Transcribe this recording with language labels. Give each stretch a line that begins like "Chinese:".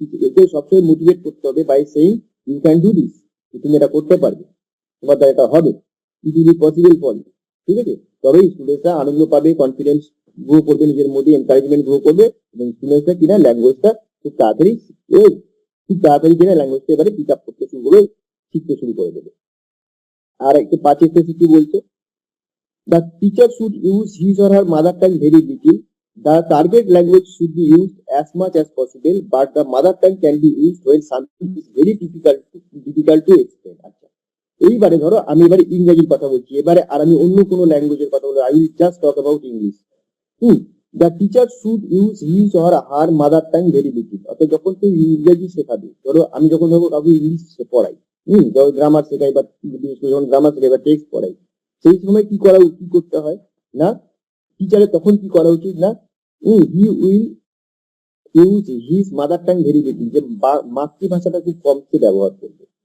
Bangla: একে সবসময় মোটিভেট করতে হবে
English: by saying you can do this,
Bangla: তুমি এটা করতে পারবে, তোমার দ্বারা এটা হবে,
English: It will be possible for you.
Bangla: ঠিক আছে, তবেই স্টুডেন্টসরা আনন্দ পাবে, কনফিডেন্স গ্রো করবে, নিজের মধ্যে এনকারেজমেন্ট গ্রো করবে, এবং স্টুডেন্টসরা কিনা ল্যাঙ্গুয়েজটা খুব তাড়াতাড়ি কিনা ল্যাঙ্গুয়েজটা এবারে পিক আপ করতে শুরু করবে, শিখতে শুরু করে দেবে। আর একটু 5 কি বলছে,
English: the teacher should use his or her mother tongue very little. The target language should be used as much as possible, but the mother tongue can be used when something is very difficult to explain.
Bangla: আচ্ছা, এইবারে ধরো আমি এবারে ইংরেজির কথা বলছি, এবারে আর আমি অন্য কোনো ল্যাঙ্গুয়েজের কথা বলবো,
English: I will just talk about English. The teacher should use his or her mother tongue very little.
Bangla: অর্থাৎ যখন তুই ইংরেজি শেখাবি, ধরো আমি যখন কাউকে ইংলিশ পড়াই, যখন গ্রামার শেখাই বা বিশেষ করে যখন গ্রামার শেখাই বা টেক্সট পড়াই, সেই সময় কি করতে হয় না, টিচারের তখন কি করা উচিত না,
English: he will use his mother tongue very little,
Bangla: যে মাতৃভাষাটা খুব কমকে ব্যবহার করবে।